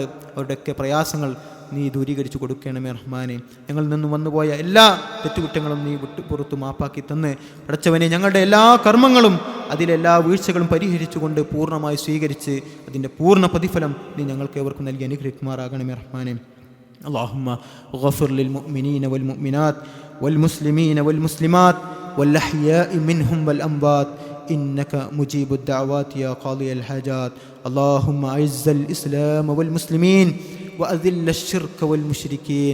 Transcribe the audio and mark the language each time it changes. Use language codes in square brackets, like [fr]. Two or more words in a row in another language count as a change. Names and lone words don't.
[ml] അവരുടെയൊക്കെ പ്രയാസങ്ങൾ നീ ദൂരീകരിച്ചു കൊടുക്കണമേ റഹ്മാനെ. ഞങ്ങളിൽ നിന്നും വന്നുപോയ എല്ലാ തെറ്റുകുറ്റങ്ങളും നീ പുറത്തു മാപ്പാക്കി തന്ന് അടച്ചവനെ, ഞങ്ങളുടെ എല്ലാ കർമ്മങ്ങളും അതിലെല്ലാ വീഴ്ചകളും പരിഹരിച്ചുകൊണ്ട് പൂർണ്ണമായി സ്വീകരിച്ച് അതിൻ്റെ പൂർണ്ണ പ്രതിഫലം നീ ഞങ്ങൾക്ക് ഏവർക്കും നൽകി അനുഗ്രഹിക്കുമാറാകണമേ റഹ്മാനെ. [ar] اللهم اغفر للمؤمنين والمؤمنات والمسلمين والمسلمات والأحياء منهم والأموات إنك مجيب الدعوات يا قاضي الحاجات. اللهم أعز الإسلام والمسلمين وأذل الشرك والمشركين.